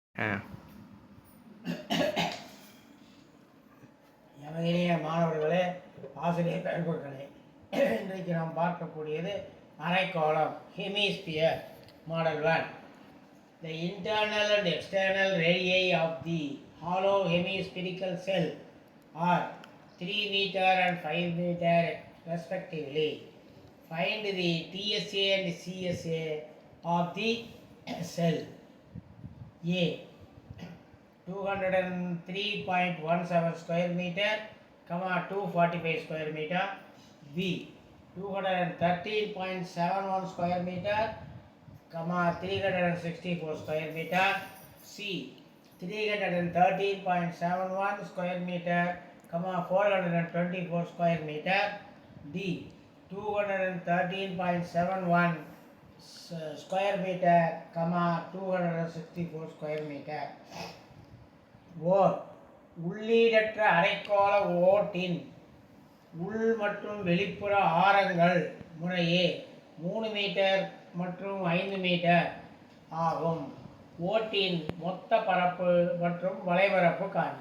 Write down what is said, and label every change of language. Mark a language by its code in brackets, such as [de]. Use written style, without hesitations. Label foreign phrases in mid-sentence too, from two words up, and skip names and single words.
[ta] இணைய மாணவர்களே, ஆசிரியர் பெருமக்களே, இன்றைக்கு நாம் பார்க்கக்கூடியது அரைக்கோளம் [en] hemisphere model [ta] 1. [en] The internal and external radii of the hollow hemispherical cell are 3 meter and 5 meter respectively. Find the TSA and CSA of the cell. A 203.17 square meter, 245 square meter. B 213.71 square meter, 364 square meter. C 313.71 square meter, 424 square meter. D 213.71 square meter, 264 square meter. [ta] ஓர் உள்ளீடற்ற அரைக்கோள ஓட்டின் உள் மற்றும் வெளிப்புற ஆரங்கள் முறையே 3 மீட்டர் மற்றும் 5 மீட்டர் ஆகும். ஓட்டின் மொத்த பரப்பு மற்றும் வளைபரப்பு காண்க.